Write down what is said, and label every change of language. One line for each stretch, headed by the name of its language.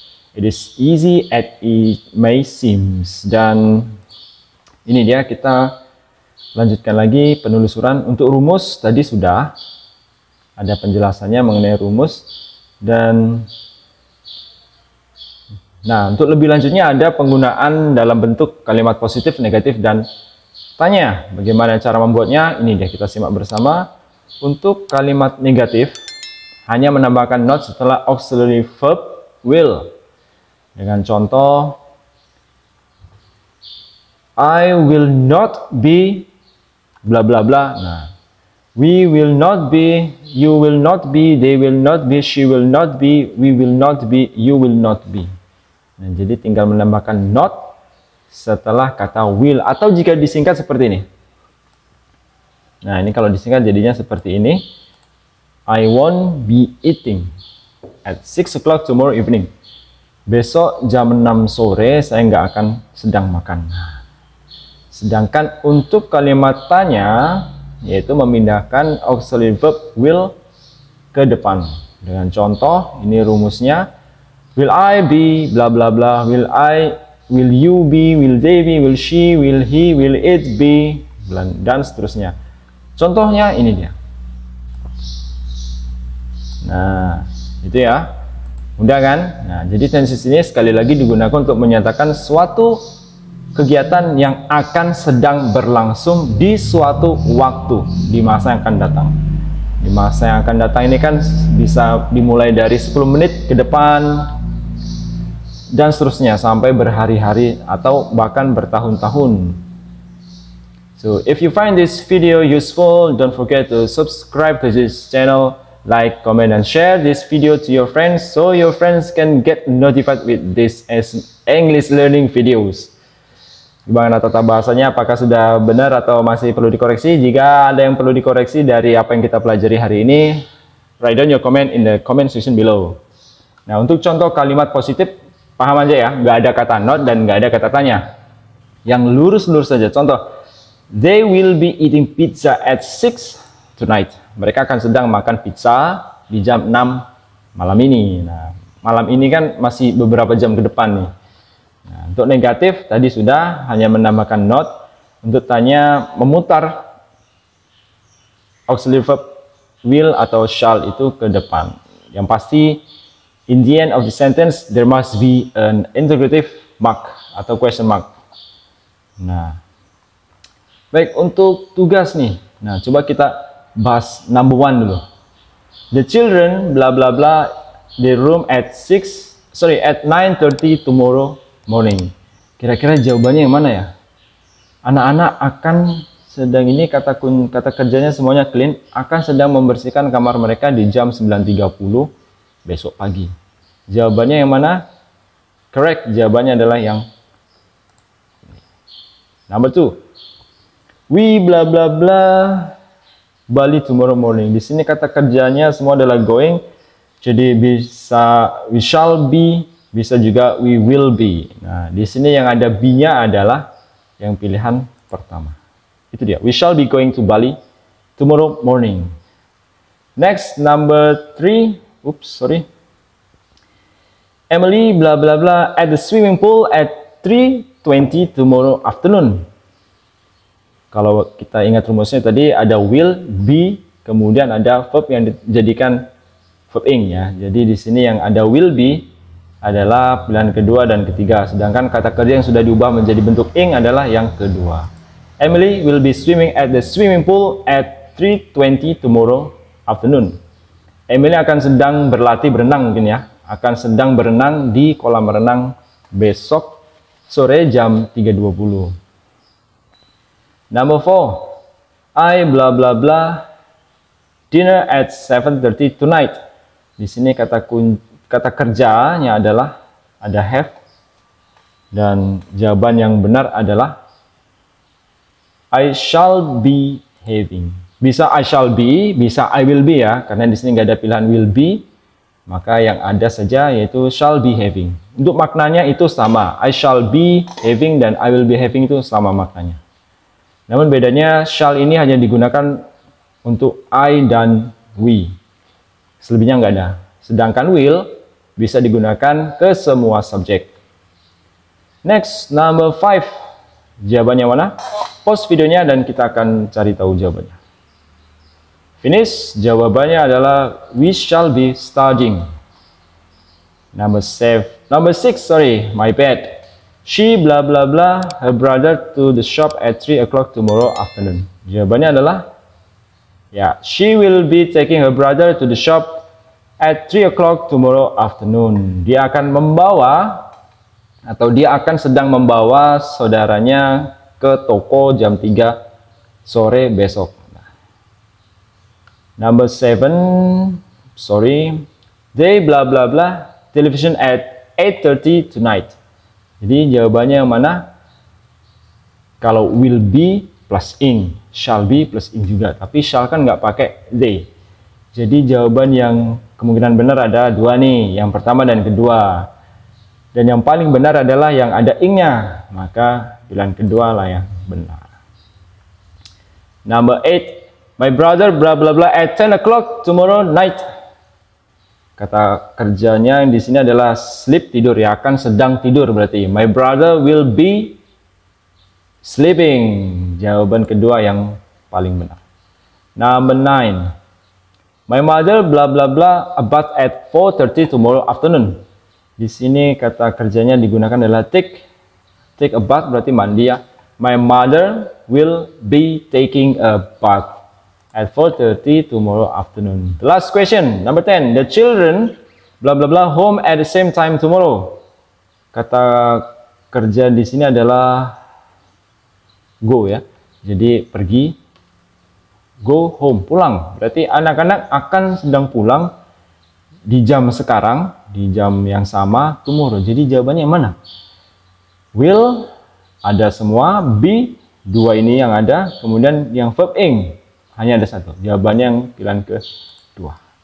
English: It is easy as it may seems.
Indonesian: Dan ini dia, kita lanjutkan lagi penelusuran. Untuk rumus tadi sudah ada penjelasannya mengenai rumus. Dan nah, untuk lebih lanjutnya ada penggunaan dalam bentuk kalimat positif, negatif, dan tanya. Bagaimana cara membuatnya? Ini dia, kita simak bersama. Untuk kalimat negatif, hanya menambahkan not setelah auxiliary verb will. Dengan contoh,
English: I will not be bla bla bla. Nah, we will not be, you will not be, they will not be, she will not be, we will not be, you will not be.
Indonesian: Nah, jadi tinggal menambahkan not setelah kata will, atau jika disingkat seperti ini. Nah, ini kalau disingkat jadinya seperti ini.
English: I won't be eating at 6 o'clock tomorrow evening.
Indonesian: Besok jam 6 sore saya nggak akan sedang makan. Sedangkan untuk kalimat tanya, yaitu memindahkan auxiliary verb will ke depan. Dengan contoh, ini rumusnya.
English: Will I be, bla bla bla. Will you be, will they be, will she, will he, will it be,
Indonesian: dan seterusnya. Contohnya ini dia. Nah, itu ya. Mudah kan? Nah, jadi tenses ini sekali lagi digunakan untuk menyatakan suatu kegiatan yang akan sedang berlangsung di suatu waktu di masa yang akan datang. Di masa yang akan datang ini kan bisa dimulai dari 10 menit ke depan dan seterusnya sampai berhari-hari atau bahkan bertahun-tahun.
English: So if you find this video useful, don't forget to subscribe to this channel, like, comment, and share this video to your friends so your friends can get notified with this as English learning videos.
Indonesian: Gimana tata bahasanya, apakah sudah benar atau masih perlu dikoreksi? Jika ada yang perlu dikoreksi dari apa yang kita pelajari hari ini,
English: write down your comment in the comment section below.
Indonesian: Nah, untuk contoh kalimat positif, paham aja ya, nggak ada kata not dan nggak ada kata tanya. Yang lurus-lurus saja. Contoh,
English: they will be eating pizza at 6 tonight.
Indonesian: Mereka akan sedang makan pizza di jam 6 malam ini. Nah, malam ini kan masih beberapa jam ke depan nih. Nah, untuk negatif tadi sudah hanya menambahkan not. Untuk tanya, memutar auxiliary verb will atau shall itu ke depan. Yang pasti
English: in the end of the sentence there must be an interrogative mark atau question mark.
Indonesian: Nah, baik, untuk tugas nih. Nah, coba kita bahas number 1 dulu.
English: The children bla bla bla the room at 9:30 tomorrow morning.
Indonesian: Kira-kira jawabannya yang mana ya? Anak-anak akan sedang, ini kata kerjanya semuanya clean, akan sedang membersihkan kamar mereka di jam 9:30 besok pagi. Jawabannya yang mana? Correct, jawabannya adalah yang number 2.
English: We bla bla bla Bali tomorrow morning.
Indonesian: Di sini kata kerjanya semua adalah going. Jadi bisa
English: we shall be,
Indonesian: bisa juga
English: we will be.
Indonesian: Nah, di sini yang ada be-nya adalah yang pilihan pertama. Itu dia.
English: We shall be going to Bali tomorrow morning. Next, number 3. Oops, sorry. Emily bla bla bla at the swimming pool at 3:20 tomorrow afternoon.
Indonesian: Kalau kita ingat rumusnya tadi ada will, be, kemudian ada verb yang dijadikan verb ing ya. Jadi di sini yang ada will be adalah pilihan kedua dan ketiga, sedangkan kata kerja yang sudah diubah menjadi bentuk ing adalah yang kedua.
English: Emily will be swimming at the swimming pool at 3:20 tomorrow afternoon.
Indonesian: Emily akan sedang berlatih berenang mungkin ya, akan sedang berenang di kolam renang besok sore jam 3:20.
English: Number 4, I bla bla bla dinner at 7:30 tonight.
Indonesian: Di sini kata kerjanya adalah ada have, dan jawaban yang benar adalah
English: I shall be having.
Indonesian: Bisa
English: I shall be,
Indonesian: bisa
English: I will be
Indonesian: ya, karena di sini nggak ada pilihan will be, maka yang ada saja yaitu
English: shall be having.
Indonesian: Untuk maknanya itu sama,
English: I shall be having
Indonesian: dan
English: I will be having
Indonesian: itu sama maknanya. Namun bedanya shall ini hanya digunakan untuk I dan we. Selebihnya nggak ada. Sedangkan will bisa digunakan ke semua subjek.
English: Next, number 5.
Indonesian: Jawabannya mana? Pause videonya dan kita akan cari tahu jawabannya. Finish. Jawabannya adalah
English: we shall be studying. Number 6, sorry, my bad. She bla bla bla her brother to the shop at 3 o'clock tomorrow afternoon.
Indonesian: Jawabannya adalah ya,
English: she will be taking her brother to the shop at 3 o'clock tomorrow afternoon.
Indonesian: Dia akan membawa atau dia akan sedang membawa saudaranya ke toko jam 3 sore besok.
English: Number 7, sorry, they bla bla bla television at 8:30 tonight.
Indonesian: Jadi jawabannya yang mana? Kalau will be plus ing, shall be plus ing juga, tapi shall kan nggak pakai they. Jadi jawaban yang kemungkinan benar ada 2 nih, yang pertama dan kedua. Dan yang paling benar adalah yang ada ing-nya, maka pilihan kedua lah yang benar.
English: Number 8, my brother bla bla bla at 10 o'clock tomorrow night.
Indonesian: Kata kerjanya yang di sini adalah sleep, tidur ya, akan sedang tidur berarti.
English: My brother will be sleeping.
Indonesian: Jawaban kedua yang paling benar. Number 9, my mother bla bla bla a bath at 4:30 tomorrow afternoon. Di sini kata kerjanya digunakan adalah take a bath berarti mandi ya.
English: My mother will be taking a bath at 4:30 tomorrow afternoon. The last question, number 10. The children bla bla bla home at the same time tomorrow.
Indonesian: Kata kerja di sini adalah go ya. Jadi pergi, go home, pulang. Berarti anak-anak akan sedang pulang di jam sekarang, di jam yang sama tomorrow. Jadi jawabannya yang mana? Will ada semua, be 2 ini yang ada, kemudian yang verb ing hanya ada 1. Jawabannya yang pilihan kedua.